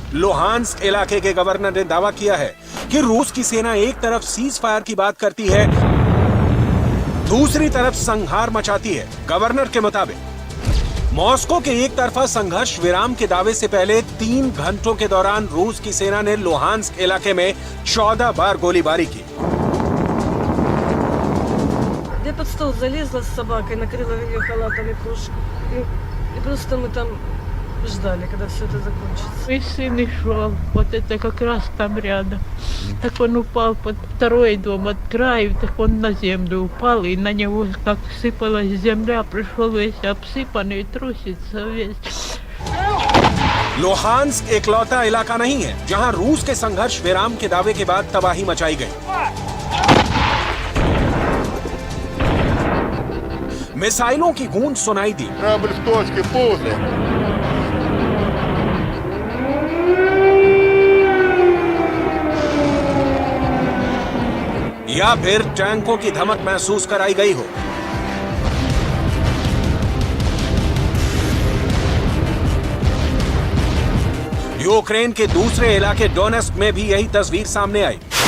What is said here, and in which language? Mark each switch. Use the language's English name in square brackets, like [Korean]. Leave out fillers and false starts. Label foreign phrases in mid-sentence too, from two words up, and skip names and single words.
[Hindi] लुहांस्क इलाके के गवर्नर ने दावा किया है कि रूस की सेना एक तरफ [English] cease fire [Hindi] की बात करती है, दूसरी तरफ संहार मचाती है। गवर्नर के मुताबिक मॉस्को के एक तरफा संघर्ष विराम के दावे से पहले 3 घंटों के दौरान रूस की सेना ने लुहांस्क इलाके में 14 बार गोलीबारी की। [Russian] Я под стол залезла с собакой, накрыла ее халатом и кружкой. И просто мы там ждали, когда все это закончится. Мой сын и шел, вот это как раз там рядом. Так он упал под второй дом от краю, так он на землю упал, и на него как сыпалась земля, пришел весь обсыпанный, трусится весь. [Hindi] लुहांस्क इकलौता इलाका नहीं है जहां रूस के संघर्ष विराम के दावे के बाद तबाही मचाई गई। मिसाइलों की गूंज सुनाई दी। [Russian] Корабль в точке, полный. [Hindi] या फिर टैंकों की धमक महसूस कराई गई हो। यूक्रेन के दूसरे इलाके डोनेस्क में भी यही तस्वीर सामने आई।